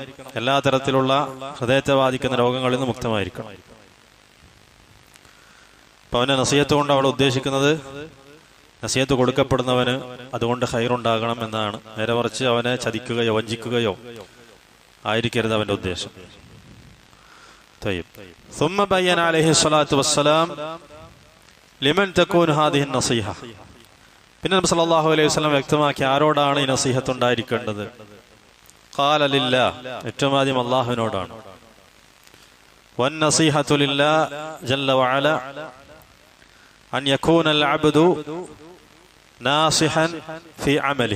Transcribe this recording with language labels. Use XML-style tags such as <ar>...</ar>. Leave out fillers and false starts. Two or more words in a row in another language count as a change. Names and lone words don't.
<ml>എല്ലാ തരത്തിലുള്ള ഹൃദയത്തെ ബാധിക്കുന്ന രോഗങ്ങളിൽ നിന്ന് മുക്തമായിരിക്കണം. അപ്പൊ അവന്റെ നസീഹത്ത് കൊണ്ട് അവിടെ ഉദ്ദേശിക്കുന്നത് നസീഹത്ത് കൊടുക്കപ്പെടുന്നവന് അതുകൊണ്ട് ഖൈറുണ്ടാകണം എന്നാണ്. നേരെ മറിച്ച് അവനെ ചതിക്കുകയോ വഞ്ചിക്കുകയോ ആയിരിക്കരുത് അവന്റെ ഉദ്ദേശം.</ml> <ar>ثم بين عليه الصلاة والسلام لمن تكون هذه النصيحة.</ar> <ml>പിന്നെ നബി</ml> <ar>صلى الله عليه وسلم</ar> <ml>വ്യക്തമാക്കി ആരോടാണ് ഈ നസീഹത്ത് ഉണ്ടായിരിക്കേണ്ടത്.</ml> <ar>قال لله,</ar> <ml>ഏറ്റവും ആദ്യം അല്ലാഹുവിനോടാണ്.</ml> <ar>والنصيحة لله جل وعلا أن يكون العبد ناصحا في عمله.</ar>